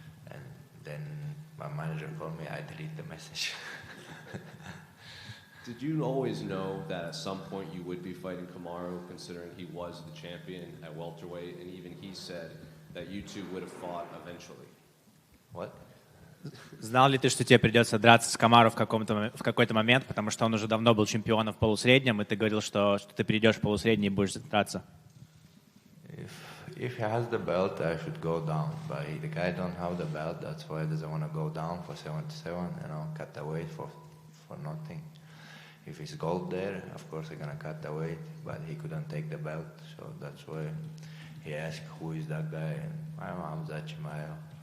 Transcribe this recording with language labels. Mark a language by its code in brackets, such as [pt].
[en] And then my manager called me, I delete the message. Did you always know that at some point you would be fighting Kamaru, considering he was the champion at welterweight, and even he said that you two would have fought eventually? What? [ru] Знал ли ты, что тебе придется драться с Камаро в какой-то момент, потому что он уже давно был чемпионом в полусреднем, и ты говорил, что ты перейдешь в полусредний и будешь драться? [en] If he has the belt, I should go down. But the guy don't have the belt, that's why he doesn't want to go down for 77, cut the weight for nothing. If it's gold there, of course I'm gonna cut the weight, but he couldn't take the belt, so that's why he asked who is that guy, and I'm Khamzat Chimaev.